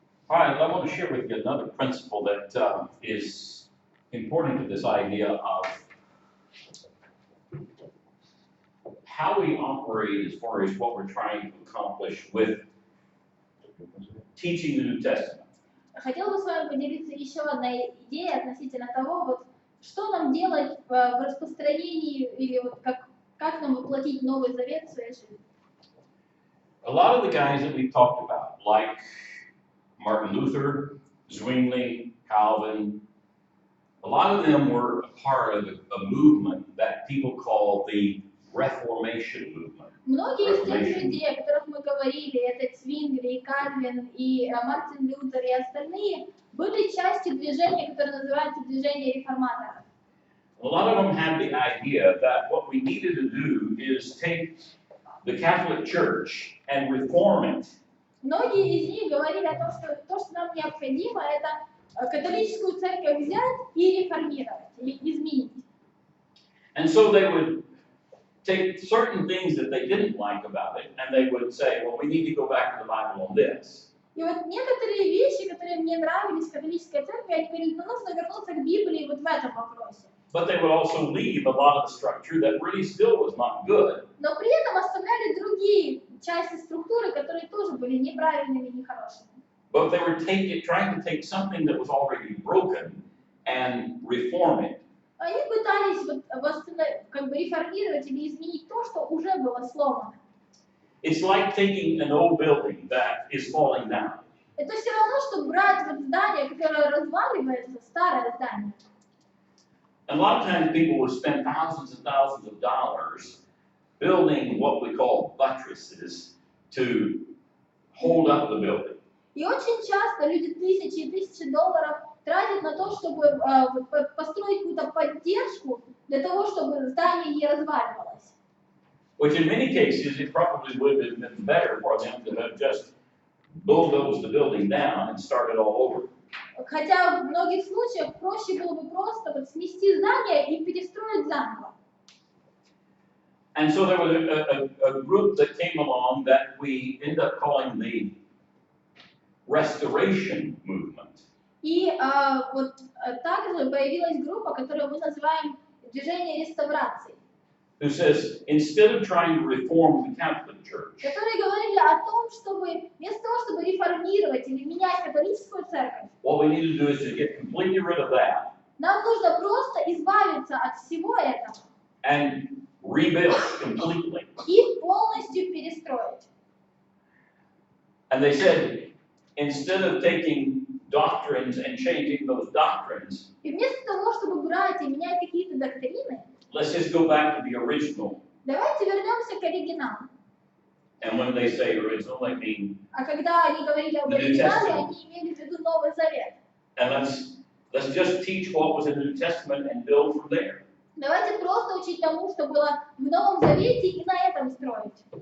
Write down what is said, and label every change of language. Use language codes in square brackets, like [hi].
[en] I want to share with you another principle that is important to this idea of how we operate as far as what we're trying to accomplish with teaching the New Testament. [ru] Хотела бы с вами поделиться еще одной идеей относительно того, вот, что нам делать в распространении или вот как нам воплотить Новый Завет в своей жизни. [en] A lot of the guys that we talked about, like Martin Luther, Zwingli, Calvin, a lot of them were a part of a movement that people call the Reformation movement. [ru] Многие из тех людей, о которых мы говорили, это Цвингли, Кальвин и Мартин Лютер и остальные, были частью движения, которое называется движение реформаторов. [en] A lot of them had the idea that what we needed to do is take the Catholic Church and reform it. [ru] Многие из них говорили о том, что то, что нам необходимо, это католическую церковь взять и реформировать, или изменить. [en] And so they would take certain things that they didn't like about it, and they would say, well, we need to go back to the Bible on this. [ru] И вот некоторые вещи, которые мне нравились в католической церкви, они говорили, ну нужно вернуться к Библии вот в этом вопросе. [en] But they would also leave a lot of the structure that really still was not good. [ru] Но при этом оставляли другие части структуры, которые тоже были неправильными, нехорошими. [en] But they were trying to take something that was already broken and reform it. [ru] Они пытались вот как бы реформировать или изменить то, что уже было сломано. [en] It's like taking an old building that is falling down. [ru] Это все равно, что брать вот здание, которое разваливается, старое здание. [en] And a lot of times people would spend thousands and thousands of dollars building what we call buttresses to hold up the building. [ru] И очень часто люди тысячи и тысячи долларов тратят на то, чтобы построить какую-то поддержку для того, чтобы здание не разваливалось. [en] Which in many cases it probably would have been better for them to have just bulldozed the building down and started all over. [ru] Хотя в многих случаях проще было бы просто вот снести здание и перестроить заново. [en] And so there was a group that came along that we end up calling the Restoration Movement. [ru] И вот также появилась группа, которую мы называем движение реставрации. [en] Who says, instead of trying to reform the Catholic Church, [ru] которые говорили о том, чтобы вместо того, чтобы реформировать или менять католическую церковь, [en] what we need to do is to get completely rid of that [ru] нам нужно просто избавиться от всего этого [en] and rebuild completely. [ru] И полностью перестроить. [en] And they said, instead of taking doctrines and changing those doctrines, [ru] И вместо того, чтобы брать и менять какие-то доктрины, [en] let's just go back to the original. [ru] давайте вернемся к оригиналу. [en] And when they say original, they mean, [ru] А когда они говорили об оригинале, они имели в виду Новый Завет. [en] and let's just teach what was in the New Testament and build from there. [ru] Давайте просто учить тому, что было в Новом Завете, и на этом строить.